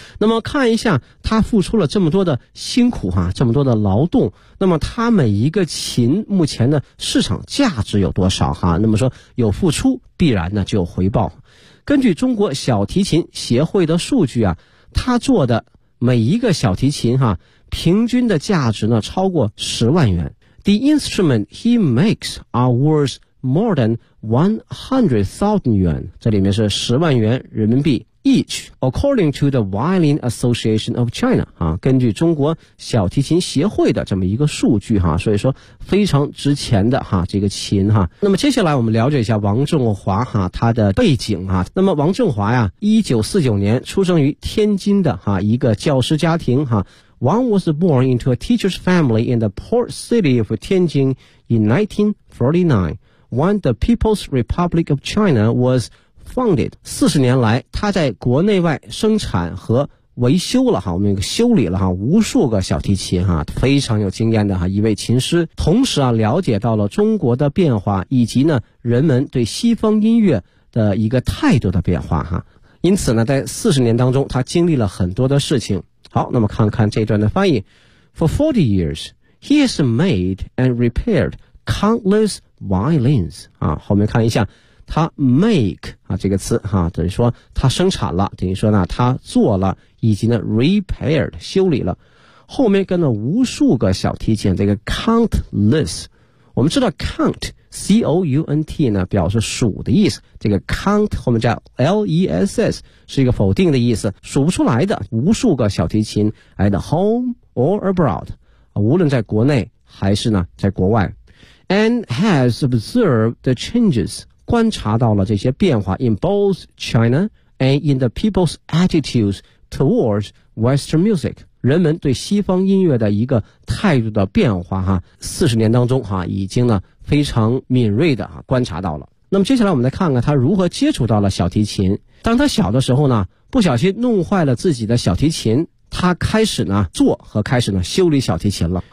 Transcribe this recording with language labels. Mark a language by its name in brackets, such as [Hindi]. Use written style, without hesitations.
[Chinese] 那么看一下他付出了这么多的辛苦哈，这么多的劳动，那么他每一个琴目前的市场价值有多少哈，那么说有付出必然呢就有回报。根据中国小提琴协会的数据啊，他做的每一个小提琴哈、啊，平均的价值呢超过10万元。 [English] The instrument he makes are worth more than 100,000 yuan. [Chinese] 这里面是10万元人民币 [English] each. According to the Violin Association of China, [Chinese] 啊，根据中国小提琴协会的这么一个数据哈、啊，所以说非常值钱的哈、啊、这个琴哈、啊。那么接下来我们了解一下王振华哈、啊、他的背景哈、啊。那么王振华呀、啊、，1949年出生于天津的哈、啊、一个教师家庭哈。 [English] 啊Wang was born into a teacher's family in the port city of Tianjin in 1949, when the People's Republic of China was founded. [Chinese] 40年来，他在国内外生产和维修了哈，我们修理了哈无数个小提琴哈，非常有经验的哈一位琴师。同时啊，了解到了中国的变化，以及呢人们对西方音乐的一个态度的变化哈。因此呢，在40年当中，他经历了很多的事情。好，那么看看这段的翻译。 [English] For 40 years, he has made and repaired countless violins. [Chinese] 啊，后面看一下，他 make 啊这个词啊，等于说他生产了，等于说呢他做了，以及呢 repaired 修理了，后面跟了无数个小提琴，这个 countless。我们知道 count C O U N T 呢表示数的意思，这个 count 后面加 L E S S 是一个否定的意思，数不出来的无数个小提琴 [English] at home or abroad， [Chinese] 无论在国内还是呢在国外。 [English] And has observed the changes， [Chinese] 观察到了这些变化 [English] in both China and in the people's attitudes towards Western music。 [Chinese] 人们对西方音乐的一个态度的变化哈，40年当中哈已经呢非常敏锐的啊观察到了。那么接下来我们来看看他如何接触到了小提琴。当他小的时候呢，不小心弄坏了自己的小提琴，他开始呢做和开始呢修理小提琴了。